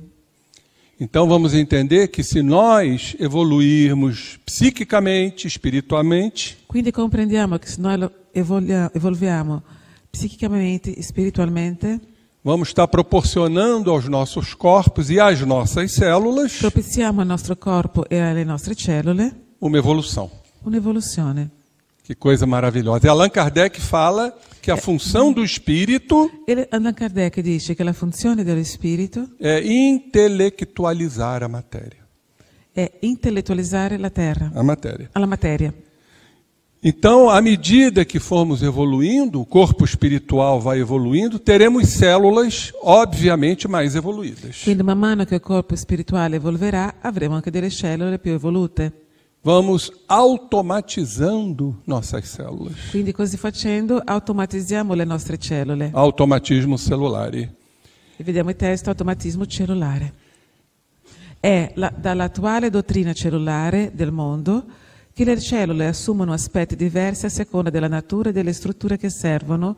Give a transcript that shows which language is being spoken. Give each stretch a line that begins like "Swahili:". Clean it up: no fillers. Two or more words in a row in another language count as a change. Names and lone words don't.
Portuguese: Então vamos entender que se nós evoluirmos psiquicamente, espiritualmente,
Italian: Quindi comprendiamo che se noi evolviamo psichicamente e spiritualmente,
Portuguese: vamos estar proporcionando aos nossos corpos e às nossas células
Italian: propiziamo al nostro corpo e alle nostre cellule
Portuguese: uma evolução.
Italian: un'evoluzione.
Portuguese: Que coisa maravilhosa. E Allan Kardec fala que a função do espírito
Italian: E Allan Kardec dice che la funzione dello spirito
Portuguese: é intelectualizar a matéria.
Italian: è intellettualizzare la terra,
Portuguese: A matéria.
Italian: alla materia.
Portuguese: Então, à medida que formos evoluindo, o corpo espiritual vai evoluindo, teremos células, obviamente, mais evoluídas.
Italian: Quindi man mano che il corpo spirituale evolverà, avremo anche delle cellule più evolute.
Portuguese: Vamos automatizando nossas células.
Italian: Quindi così facendo automatizziamo le nostre cellule. Automatismo celulare. E vediamo il testo automatismo cellulare. È dall'attuale dottrina cellulare del mondo che le cellule assumono aspetti diversi a seconda della natura e delle strutture che